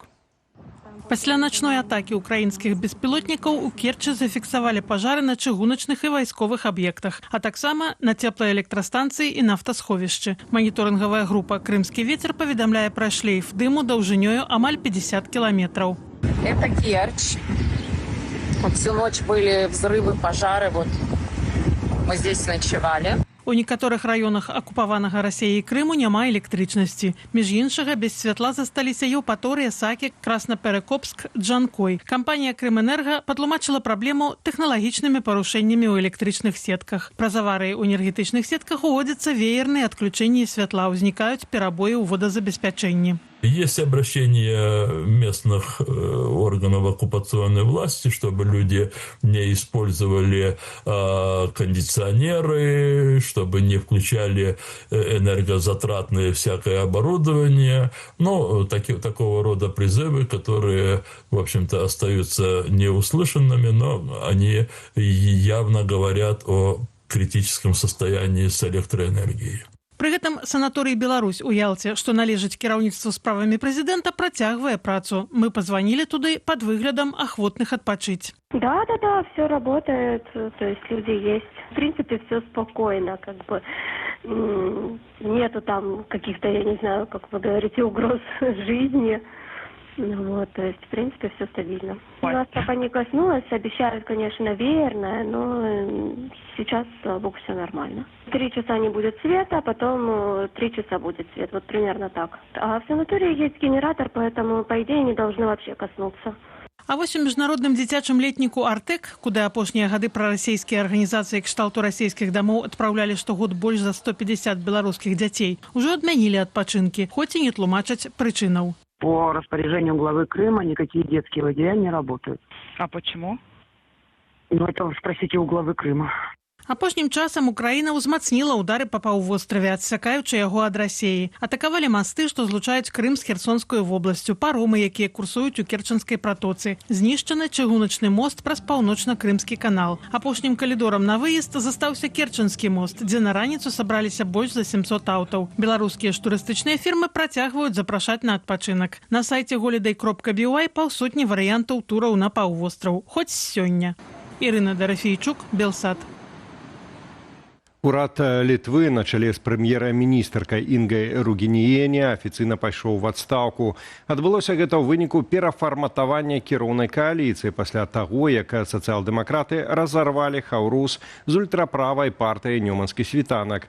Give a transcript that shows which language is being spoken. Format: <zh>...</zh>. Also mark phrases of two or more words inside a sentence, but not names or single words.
<be>Пасля начной атакі украінскіх беспілотнікаў у Керчы зафіксавалі пажары на чыгуначных і вайсковых аб'ектах, а таксама на цеплаэлектрастанцыі і нафтасховішчы. Маніторынгавая група «Крымскі ветер» паведамляе пра шлейф дыму даўжынёю амаль 50 кіламетраў.</be> <ru>Это Керчь. Всю ночь были взрывы, пожары. Вот мы здесь ночевали.</ru> <be>У некаторых раёнах акупаванага Расіяй Крыму няма электрычнасці. Між іншага, без святла засталіся Еўпаторыя, Сакі, Краснаперекопск, Джанкой. Кампанія «Крымэнерга» патлумачыла праблему тэхналагічнымі парушэннямі ў электрычных сетках. Праз аварыі ў энергетычных сетках уводзяцца веерныя адключэнні святла, узнікаюць перабоі ў водазабеспячэнні.</be> <ru>Есть обращение местных органов оккупационной власти, чтобы люди не использовали кондиционеры, чтобы не включали энергозатратное всякое оборудование. Ну, такого рода призывы, которые, в общем-то, остаются неуслышанными, но они явно говорят о критическом состоянии с электроэнергией.</ru> <be>Пры гэтым санаторый «Беларусь» у Ялце, што належыць кіраўніцтву справамі прэзідэнта, працягвае працу. Мы пазванілі туды пад выглядам ахвотных адпачыць.</be> <ru>Да, все работает, то есть люди есть. В принципе, все спокойно, как бы нету там каких-то, я не знаю, как вы говорите, угроз жизни. Вот, то есть, в принципе, все стабильно. У нас пока не коснулось, обещают, конечно, веерное, но сейчас, слава богу, все нормально. 3 часа не будет света, потом 3 часа будет свет, вот примерно так. А в санатории есть генератор, поэтому, по идее, не должны вообще коснуться.</ru> <be>А вось у міжнародным дзіцячым летніку «Артэк», куды апошнія гады прарасійскія арганізацыі кшталту расійскіх дамоў адпраўлялі штогод больш за 150 беларускіх дзяцей, ужо адмянілі адпачынкі, хоць і не тлумачаць прычынаў.</be> <ru>По распоряжению главы Крыма никакие детские лагеря не работают. А почему? Ну, это спросите у главы Крыма.</ru> <be>Апошнім часам Украіна ўзмацніла ўдары па паўвостраве, адсякаючы яго ад Расіі. Атакавалі масты, што злучаюць Крым з Херсонскую вобласцю, паромы, якія курсуюць у Керчанскай пратоцы. Знішчаны чыгуначны мост праз паўночна-крымскі канал. Апошнім калідорам на выезд застаўся Керчанскі мост, дзе на раніцу сабраліся больш за 700 аўтаў. Беларускія ж турыстычныя фірмы працягваюць запрашаць на адпачынак. На сайце holiday.by паўсотні варыянтаў тураў на паўвостраў. Хоць сёння. Ірына Драфійчук, Белсат. Урад Літвы на чале з прэм'ера-міністркай Інгай Ругініене афіцыйна пайшоў у адстаўку. Адбылося гэта ў выніку перафарматавання кіроўнай кааліцыі пасля таго, як сацыял-дэмакраты разарвалі хаўрус з ультраправай партыяй «Нёманскі світанак».</be>